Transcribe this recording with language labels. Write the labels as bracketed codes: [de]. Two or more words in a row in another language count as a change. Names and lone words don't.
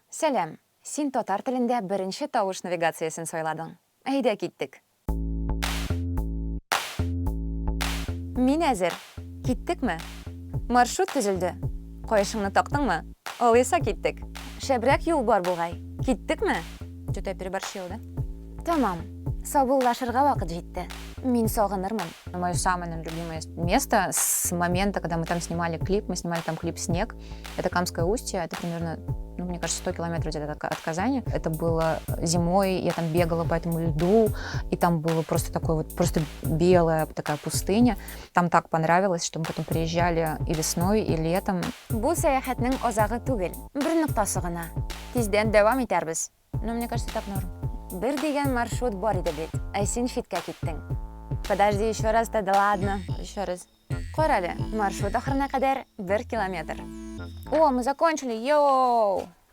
[tt] Сәлем, син татар телендә беренче тавыш навигациясен сайладың. Әйдә киттек. Мин әзер. Киттекме? Маршрут төзелде. Каешыңны тактыңмы? Алыйса киттек. Шәбрәк юл бар бугай. Киттекме? [ru] Что-то переборщил, [tt] да? Тамам. Саубуллашырга вакыт җитте. Мин сагынырмын. [ru] Мое самое любимое место с момента, когда мы там снимали клип, мы снимали там клип «Снег». Это Камское устье, это примерно, мне кажется, 100 километров где-то от Казани. Это было зимой, я там бегала по этому льду, и там было просто такое вот, просто белая такая пустыня. Там так понравилось, что мы потом приезжали и весной, и летом. [tt] Бу сәяхәтнең азагы түгел, бер ноктасы гына. Тиздән дәвам итәрбез. [ru] Но мне кажется, так норм. [tt] Бер дигән маршрут бар иде бит. Ә син читкә киттең. [ru] Подожди, еще раз, да ладно. Еще раз. [tt] Кара әле, маршрут ахырына кадәр 1 километр. [ru] О, мы закончили, йоу!